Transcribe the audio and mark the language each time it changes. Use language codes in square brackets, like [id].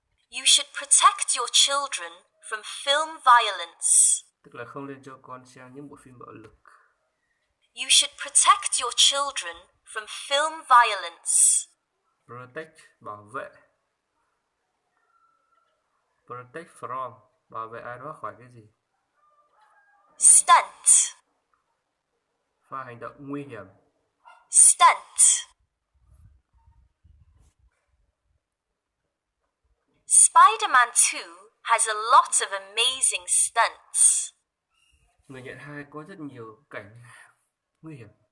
[en] You should protect your children from film violence. [vi] Tức là không nên cho con xem những bộ phim bạo lực. [en] You should protect your children from film violence. [vi] Protect, bảo vệ. Protect from, bảo vệ ai đó khỏi cái gì? [en] Stunt. [vi] Pha hành động nguy hiểm. [en] Stunt. Spider-Man 2 has a lot of amazing stunts. [vi] Người nhận 2 có rất nhiều cảnh nguy hiểm.